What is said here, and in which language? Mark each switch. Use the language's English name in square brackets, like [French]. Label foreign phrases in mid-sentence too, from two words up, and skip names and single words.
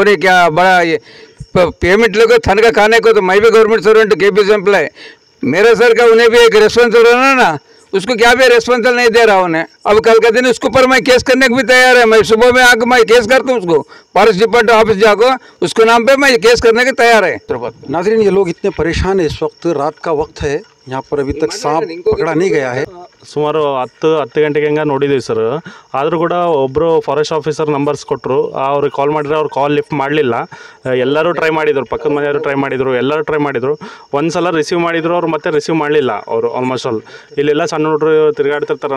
[Hindi] उन्हें क्या बड़ा ये पेमेंट लोग थन का खाने को, तो मैं भी [English] government servant KPS employ, [Hindi] मेरा सर का उन्हें भी एक रेस्पॉन्सिबल रहना ना, उसको क्या भी रेस्पॉन्सिबल नहीं दे रहा उन्हें। अब कल के दिन उसके ऊपर मैं केस करने को भी तैयार है। मैं सुबह में आकर मैं केस करता हूँ उसको, [English] forest department office [Hindi] जाकर उसको नाम पे मैं केस करने के तैयार है। नाज़रीन, ये लोग इतने परेशान है। इस वक्त रात का वक्त है, यहाँ पर अभी तक सांप पकड़ा नहीं गया है। [Kannada] ಸುಮಾರು 10 ಗಂಟೆಗೆ ಹಂಗೆ ನೋಡಿದ್ದೀವಿ ಸರ್. ಆದರೂ ಕೂಡ ಒಬ್ಬರು [English] forest officer numbers [Kannada] ಕೊಟ್ಟರು, ಅವ್ರಿಗೆ ಕಾಲ್ ಮಾಡಿದ್ರೆ ಅವ್ರು [English] call lift [Kannada] ಮಾಡಲಿಲ್ಲ. ಎಲ್ಲರೂ ಟ್ರೈ ಮಾಡಿದರು, ಪಕ್ಕದ ಮನೆಯವರು ಟ್ರೈ ಮಾಡಿದರು, ಎಲ್ಲರೂ ಟ್ರೈ ಮಾಡಿದರು. ಒಂದು ಸಲ ರಿಸೀವ್ ಮಾಡಿದ್ರು, ಅವ್ರು ಮತ್ತೆ ರಿಸೀವ್ ಮಾಡಲಿಲ್ಲ ಅವರು. [English] almost all [Kannada] ಇಲ್ಲೆಲ್ಲ ಸಣ್ಣ ಹುಡುಗರು ತಿರುಗಾಡ್ತಿರ್ತಾರೆ.